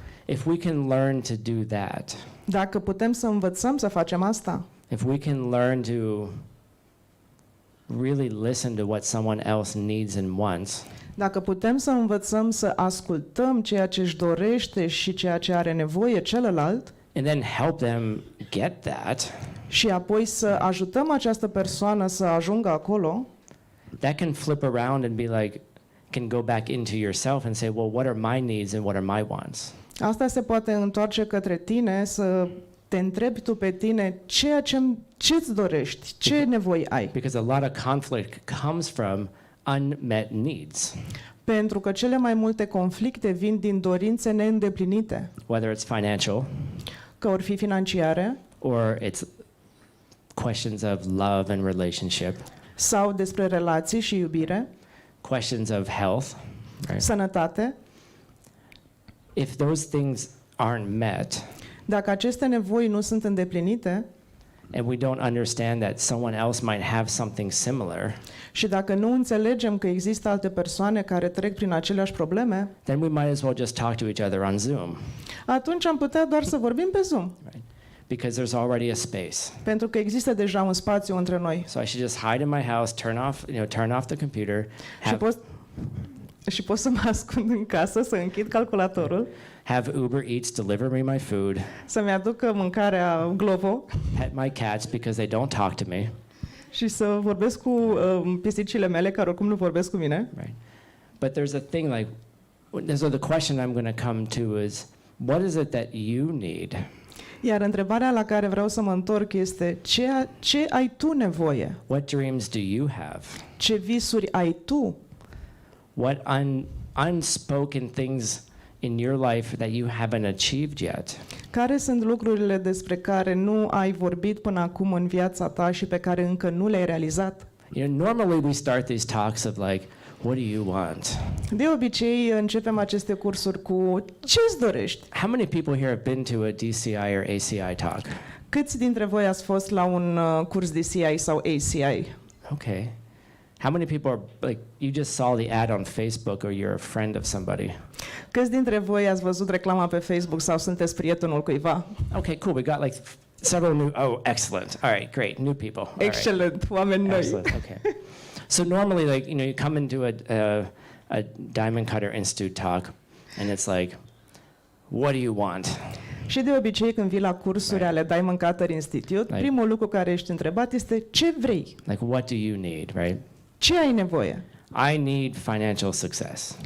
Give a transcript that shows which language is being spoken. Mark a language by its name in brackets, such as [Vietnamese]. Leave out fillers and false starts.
[English] If we can learn to do that, [Romanian] Dacă putem să învățăm să facem asta, [English] if we can learn to really listen to what someone else needs and wants, [Romanian] dacă putem să învățăm să ascultăm ceea ce își dorește și ceea ce are nevoie celălalt, [English] and then help them get that, [Romanian] și apoi să ajutăm această persoană să ajungă acolo, [English] that can flip around and be like, can go back into yourself and say, well, what are my needs and what are my wants? [Romanian] asta se poate întoarce către tine, să te întrebi tu pe tine ce-ți dorești, ce nevoi ai. [English] Because a lot of conflict comes from unmet needs, [Romanian] Pentru că cele mai multe conflicte vin din dorințe neîndeplinite, [English] whether it's financial [Romanian] că or fi financiare [English] or it's questions of love and relationship, [Romanian] sau despre relații și iubire, [English] questions of health, right? [Romanian] sănătate. [English] If those things aren't met [Romanian] Dacă aceste nevoi nu sunt îndeplinite [English] and we don't understand that someone else might have something similar, [Romanian] și dacă nu înțelegem că există alte persoane care trec prin aceleași probleme, [English] then we might as well just talk to each other on Zoom, [Romanian] atunci am putea doar să vorbim pe Zoom, [English] right? Because there's already a space. [Romanian] pentru că există deja un spațiu între noi. [English] So I should just hide in my house, turn off the computer, [Romanian] Și pot să mă ascund în casă, să închid calculatorul, [English] have Uber Eats deliver me my food, [Romanian] să-mi aducă mâncarea Glovo [English] pet my cats because they don't talk to me, [Romanian] și să vorbesc cu pisicile mele, care oricum nu vorbesc cu mine. [English] right? But there's a thing so the question I'm going to come to is, what is it that you need? [Romanian] Iar întrebarea la care vreau să mă întorc este ce ai tu nevoie? [English] What dreams do you have? [Romanian] Ce visuri ai tu? [English] What unspoken things in your life that you haven't achieved yet? [Romanian] Care sunt lucrurile despre care nu ai vorbit până acum în viața ta și pe care încă nu le-ai realizat? [English] You know, normally we start these talks of like, what do you want? [Romanian] De obicei începem aceste cursuri cu ce-ți dorești? [English] How many people here have been to a DCI or ACI talk? [Romanian] Câți dintre voi ați fost la un curs DCI sau ACI? [English] Okay. How many people are like, you just saw the ad on Facebook or you're a friend of somebody? [Romanian] Câți dintre voi ați văzut reclama pe Facebook sau sunteți prietenul cuiva? [English] Okay, cool. We got like several new, oh, excellent. All right, great. New people. All right. [Romanian] Excelent, oameni noi. [English] Excellent. Okay. So normally, like, you know, you come into a Diamond Cutter Institute talk, and it's like, what do you want? [Romanian] Și de obicei când vii la cursuri ale Diamond Cutter Institute, primul lucru care ești întrebat este ce vrei? [English] Like, what do you need, right? [Romanian] Ce ai nevoie? [English] I need financial success.